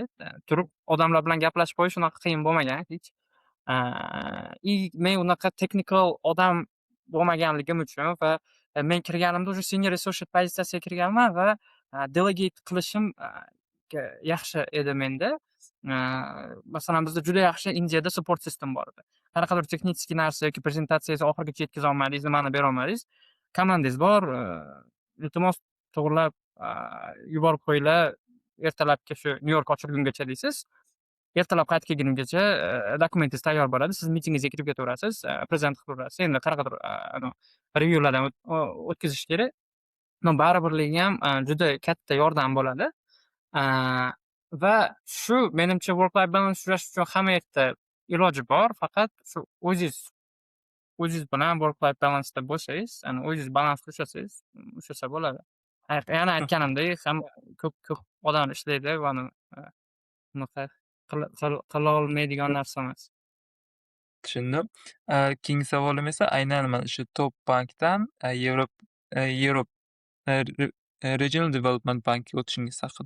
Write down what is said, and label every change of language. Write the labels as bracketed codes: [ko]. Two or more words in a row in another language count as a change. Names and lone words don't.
[uz] Turib odamlar bilan gaplashib qo'yish unaqa qiyin bo'lmagan hech. Men unaqa technical odam bo'lmaganligim uchun va men kirganimda уже [en] senior associate [uz] pozitsiyasiga kirganman va delegate qilishim yaxshi edi menda. Masalan, bizda juda yaxshi Indiyada [en] support system [uz] bor edi. Qanaqadir texnik narsa yoki prezentatsiyangizni oxirigacha yetkaza olmadingiz, nimani bera olmadingiz, komandangiz bor, iltimos to'g'rilab yuborib qo'yinglar, ertalabki shu Nyu-York ochilgungacha deysiz. Ertalab qaytib kelgungacha dokumentingiz tayyor bo'ladi. Siz mitingingizga kirib ketaverasiz, prezent qilib turasiz. Endi qanaqadir revyulardan o'tkazish kerak. Baribirligi ham juda katta yordam bo'ladi. Va shu menimcha [en] work life balance [uz] ushlash uchun hamma yerda iloji bor. Faqat shu o'zingiz bilan [en] work life balance'da [uz] bo'lsangiz, o'zingiz balans qilsangiz, ushlasa bo'ladi. Yana aytganimdek, ham ko'p odam ishlaydi va unaqa qila olmaydigan narsa emas. Tushundim. Keyingi savolim esa aynan mana shu top bankdan Europe Regional Development Bankga o'tishingiz haqida.